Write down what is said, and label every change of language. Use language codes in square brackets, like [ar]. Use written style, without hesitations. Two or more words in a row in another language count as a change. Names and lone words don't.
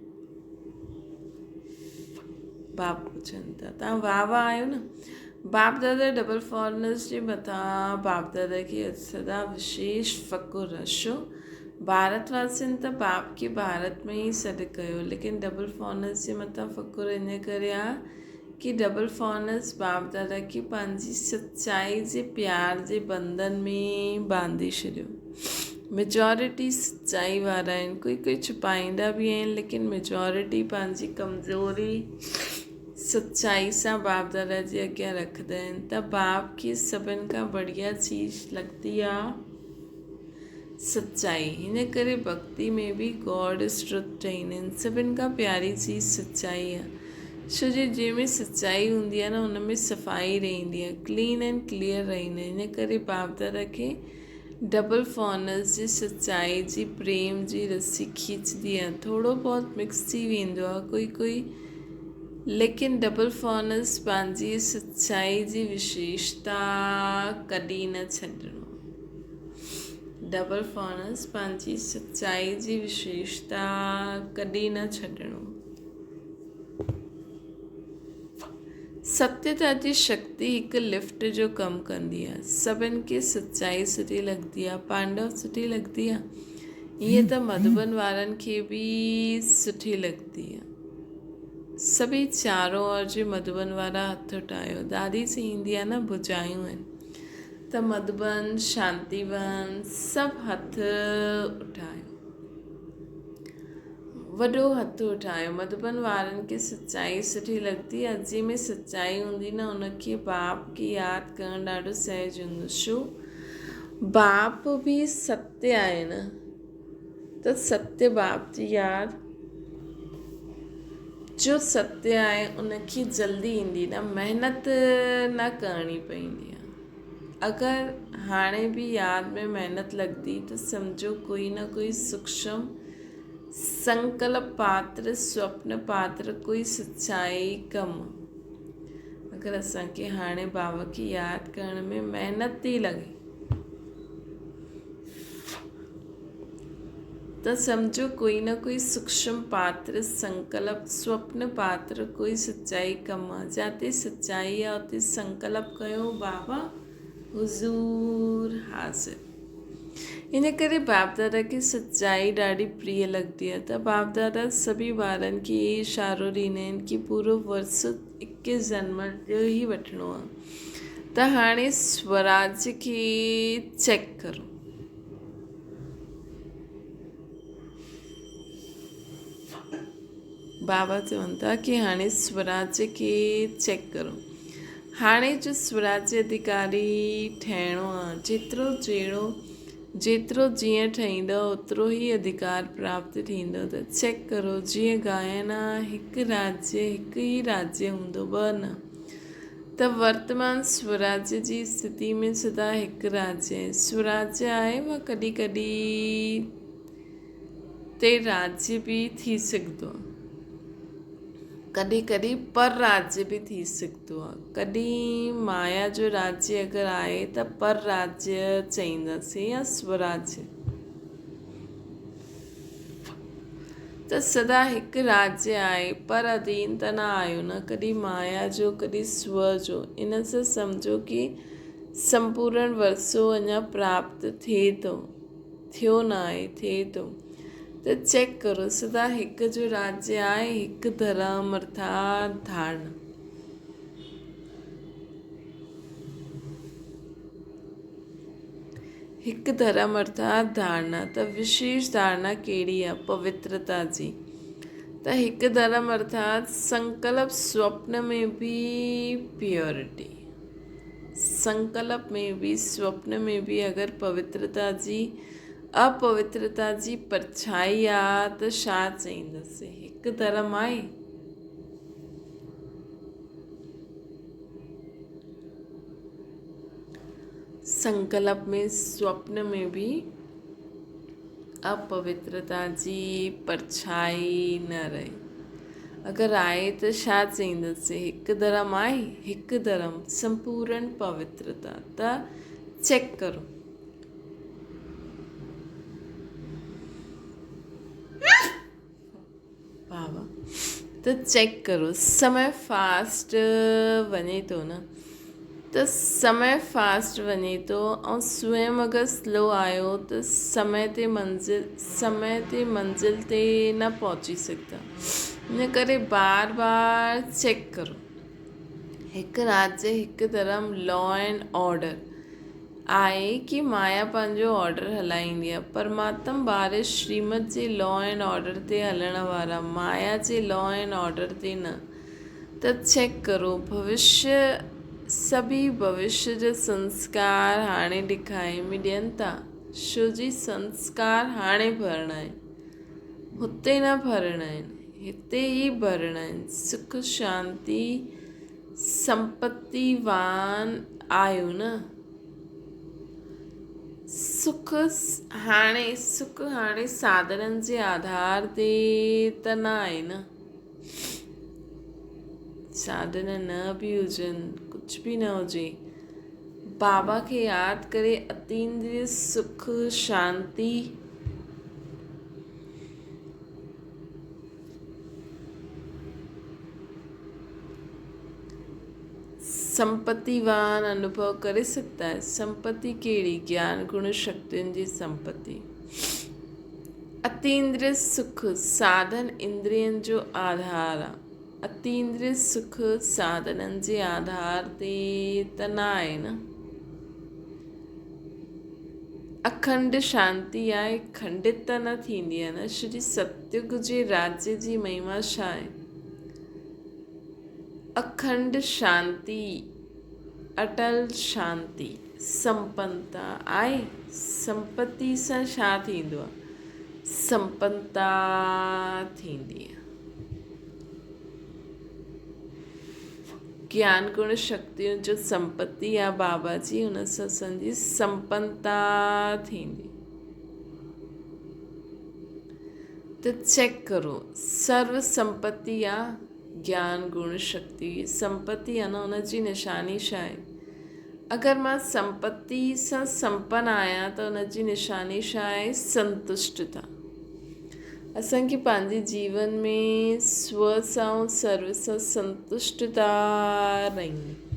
[sd] बाप पुछनि था, तव्हां वाह वाह आहियो न। बाप दादा [en] double foreigners [sd] जे मथां बाप दादा खे सदा विशेष फ़ख़ुरु आहे। छो? भारतवासियुनि त बाप खे भारत में ई सॾु कयो, लेकिन [en] double foreigners [sd] जे मथां फ़ख़ुरु इन करे आहे कि [en] double foreigners [sd] बाप दादा खे पंहिंजी सच्चाई जे प्यार जे बंधन में बांधे छॾियो। मेजॉरिटी सच्चाई वारा आहिनि, कोई छुपाईंदा बि आहिनि, लेकिन मेजॉरिटी पंहिंजी कमज़ोरी सच्चाई सां बाप दादा जे अॻियां रखंदा आहिनि। त बाप खे सभिनि खां बढ़िया चीज़ लॻंदी आहे सच्चाई, हिन करे भक्ति में बि [en] God is truth [sd] चईंदा आहिनि, सभिनि खां प्यारी चीज़ सच्चाई आहे। छो जो जंहिंमें सच्चाई हूंदी आहे न, हुन में सफ़ाई रहंदी आहे, [en] clean and clear [sd] रहंदा आहिनि। हिन करे बाप दादा खे [en] double foreigners [sd] जी सच्चाई जी प्रेम जी रस्सी खींचदी आहे। थोरो बहुत मिक्स थी वेंदो आहे कोई, लेकिन [en] double foreigners [sd] पंहिंजी सच्चाई जी विशेषता कॾहिं न छॾणो। [en] double foreigners [sd] पंहिंजी सच्चाई जी विशेषता कॾहिं न छॾणो। सत्यता जी शक्ति हिकु लिफ्ट जो कमु कंदी आहे। सभिनि खे सच्चाई सुठी लॻंदी आहे, पांडव सुठी लॻंदी आहे, ईअं त मधुबन वारनि खे बि सुठी लॻंदी आहे। सभई चारों ओर जे मधुबन वारा हथ उठायो, दादी चईंदी आहे न भुजायूं आहिनि, त मधुबन शांतिवन सभु हथ उठायो, वॾो हथ उठायो। मधुबन वारनि खे सच्चाई सुठी लॻंदी आहे, जंहिंमें सच्चाई हूंदी न, उनखे बाप खे यादि करणु ॾाढो सहज हूंदो। छो? बाप बि सत्य आहे न, त सत्य बाप जी यादि जो सत्य आहे उनखे जल्दी ईंदी न, महिनत न करणी पवंदी आहे। अगरि हाणे बि यादि में महिनत लॻंदी त सम्झो कोई न कोई सूक्ष्म संकल्प पात्र, स्वप्न पात्र, कोई सच्चाई कमु। अगरि असांखे हाणे बाबा खे यादि करण में महिनत थी लॻे त सम्झो कोई न कोई सूक्ष्म पात्र, संकल्प, स्वप्न पात्र, कोई सच्चाई कमु आहे। जिते सच्चाई आहे उते संकल्प कयो, बाबा हुज़ूर हाज़िर। इन करे बाप दादा खे सच्चाई ॾाढी प्रिय लॻंदी आहे। त बाप दादा सभी ॿारनि खे इहे इशारो ॾींदा आहिनि कि पूरो वर्ष 21 जन्म जो ई वठिणो आहे। त हाणे स्वराज्य खे चेक करो, बाबा चवनि था कि हाणे स्वराज्य खे चेक करो। हाणे जो स्वराज्य अधिकारी ठहिणो आहे, जेतिरो जीअं ठहींदव ओतिरो ई अधिकार प्राप्त थींदो। त चेक करो, जीअं गायन आहे हिकु ई राज्य हूंदो, ॿ न। त वर्तमान स्वराज्य जी स्थिति में सदा हिकु राज्य आहे, स्वराज्य आहे, मां कॾहिं कॾहिं ते राज्य बि थी सघंदो आहे। कॾहिं कॾहिं पर राज्य बि थी सघंदो आहे। कॾहिं माया जो राज्य अगरि आहे त पर राज्य चईंदासीं या स्वराज्य। त सदा हिकु राज्य आहे पर अधीन त न आहियो न, कॾहिं माया जो कॾहिं स्व जो। इन सां सम्झो कि संपूर्ण वर्षो अञा प्राप्त थिए थो, थियो न आहे, थिए थो। त चेक करो, सदा हिकु जो राज्य आहे, हिकु धर्म अर्थात धारणा। हिकु धर्म अर्थात धारणा। त विशेष धारणा कहिड़ी आहे? पवित्रता जी। त हिकु धर्म अर्थात संकल्प स्वप्न में भी प्योरिटी, संकल्प में भी स्वप्न में भी अगरि पवित्रता जी अपवित्रता जी परछाई आहे त छा चईंदासीं? हिकु धर्म आहे। संकल्प में स्वप्न में भी अपवित्रता जी परछाई न रहे। अगरि आहे त छा चईंदासीं? हिकु धर्म आहे, हिकु धर्म संपूर्ण पवित्रता। त चेक करो। त चेक करो, समय फास्ट वञे थो न, त समय फास्ट वञे थो ऐं स्वयं अगरि स्लो आहियो त समय ते मंज़िल ते न पहुची सघंदा। इन करे बार बार चेक करो। हिकु राज्य, हिकु धर्म, [en] law and order [sd] आहे कि माया पंहिंजो ऑर्डर हलाईंदी आहे। परमात्मा बारिश श्रीमत जे [en] law and order [sd] ते हलण वारा, माया जे [en] law and order [sd] ते न। त चेक करो, भविष्य सभी भविष्य जो संस्कार हाणे ॾेखारे में ॾियनि था। छो जी संस्कार हाणे भरणा आहिनि, हुते न भरणा आहिनि, हिते ई भरणा आहिनि। सुख शांती संपत्तिवान आहियो न। सुख हाणे साधननि जे आधार ते त न आहे न। साधन न बि हुजनि, कुझु बि न हुजे, बाबा खे यादि करे अतीन्द्रिय सुख शांती संपत्तिवान अनुभव करे [hi] सकता है। [sd] संपत्ति केड़ी? [hi] ज्ञान गुण शक्तियों की संपत्ति। [sd] अतीन्द्रिय सुख साधन इंद्रियन जो आधार आहे। अतीन्द्रिय सुख साधननि जे आधार ते त न आहे न। अखंड शांति आहे, खंडित त न थींदी आहे न। श्री सतयुग जे राज्य जी महिमा छा आहे? अखंड शांति, अटल शांति, संपन्नता आहे। संपत्ति सां छा थींदो आहे? संपन्नता थींदी आहे। ज्ञान गुण शक्तियों जो संपत्ति आहे बाबा जी, हुन सां असांजी संपन्नता थींदी। त चेक करो, सर्व संपत्ति आहे ज्ञान गुण शक्ति। संपत्ति आहे न, हुनजी निशानी छा आहे? अगरि मां संपत्ति सां संपन्न आहियां त हुनजी निशानी छा आहे? संतुष्टता। असांखे पंहिंजे जीवन में स्व सां सर्व सां संतुष्टता रहणी।